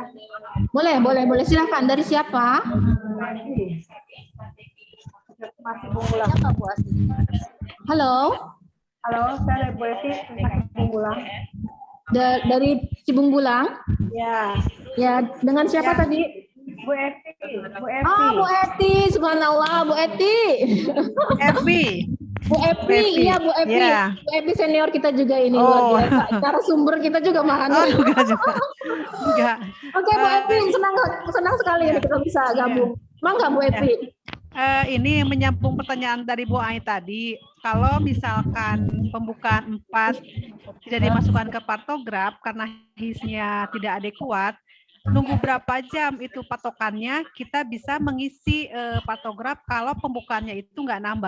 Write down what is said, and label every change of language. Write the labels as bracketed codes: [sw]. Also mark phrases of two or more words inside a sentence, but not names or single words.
[id] Boleh. Silakan. Dari siapa? Masih Bunggulang. Halo. Halo, saya Bu Esi, masih Bunggulang. Dari Cibung Bulang? Ya. Ya, dengan siapa tadi? Bu Eti. Oh, Bu Eti. Subhanallah, Bu Eti. Bu Epi, iya Bu Epi. Yeah. Bu Epi senior kita juga ini luar biasa. Cara sumber kita juga mahal. Enggak. Oke, Bu Epi, senang sekali ini kita bisa gabung. Mangga Bu Epi. Ini menyambung pertanyaan dari Bu Ai tadi. Kalau misalkan pembukaan 4 tidak dimasukkan ke patograf karena hisnya tidak adekuat, nunggu berapa jam itu patokannya kita bisa mengisi patograf kalau pembukaannya itu nggak nambah.